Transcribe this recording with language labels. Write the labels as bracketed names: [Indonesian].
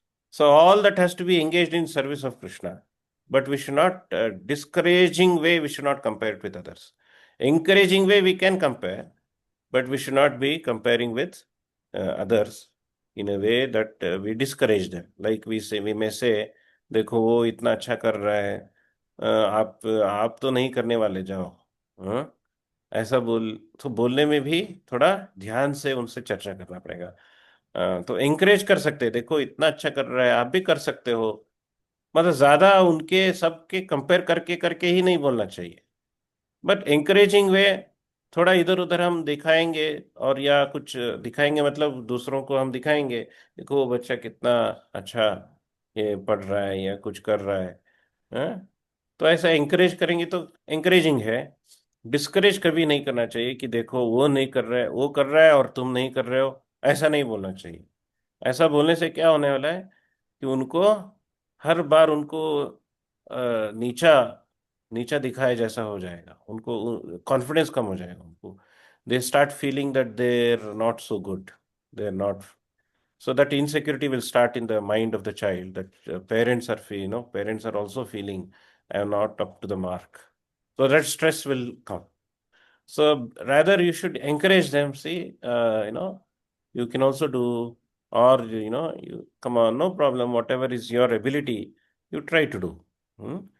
[English] So all that has to be engaged in service of Krishna. But we should not, discouraging way, we should not compare it with others. Encouraging way, we can compare, but we should not be comparing with others. in a way that we discourage them. Like we may say, [Hindi] देखो वो इतना अच्छा कर रहा है, आप तो नहीं करने वाले, जाओ। हाँ, ऐसा तो बोलने में भी थोड़ा ध्यान से उनसे चर्चा करना पड़ेगा। तो एंकरेज कर सकते हैं, देखो इतना अच्छा कर रहा है, आप भी कर सकते हो। मतलब ज्यादा उनके सबके कंपेयर करके करके ही नहीं बोलना चाहिए, बट एंकरेजिंग वे, थोड़ा इधर उधर हम दिखाएंगे, और या कुछ दिखाएंगे, मतलब दूसरों को हम दिखाएंगे, देखो वो बच्चा कितना अच्छा ये पढ़ रहा है या कुछ कर रहा है। हाँ? तो ऐसा एंकरेज करेंगे तो एंकरेजिंग है। डिस्करेज कभी नहीं करना चाहिए कि देखो वो नहीं कर रहा है, वो कर रहा है और तुम नहीं कर रहे हो, ऐसा नहीं बोलना चाहिए। ऐसा बोलने से क्या होने वाला है कि उनको हर बार उनको नीचा नीचा दिखाए जैसा हो जाएगा, उनको कॉन्फिडेंस कम हो जाएगा उनको। [English] They start feeling that they are not so good, they are not, so that insecurity will start in the mind of the child, that parents are parents are also feeling I am not up to the mark, so that stress will come. So rather you should encourage them, see, you can also do, or you come on, no problem, whatever is your ability, you try to do. Hmm?